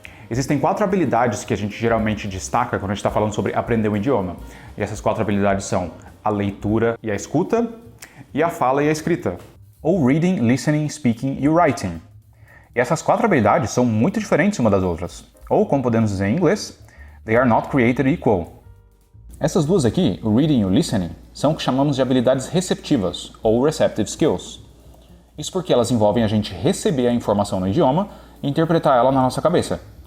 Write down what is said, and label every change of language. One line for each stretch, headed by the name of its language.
Portuguese: Existem 4 habilidades que a gente geralmente destaca quando a gente está falando sobre aprender um idioma. E essas 4 habilidades são a leitura e a escuta, e a fala e a escrita. Ou
English: reading, listening, speaking
Portuguese: e writing. E essas 4 habilidades são muito diferentes umas das outras. Ou, como podemos dizer em inglês,
English: they are not created equal.
Portuguese: Essas duas aqui, o reading e o listening, são o que chamamos de habilidades receptivas, ou
English: receptive skills.
Portuguese: Isso porque elas envolvem a gente receber a informação no idioma e interpretar ela na nossa cabeça.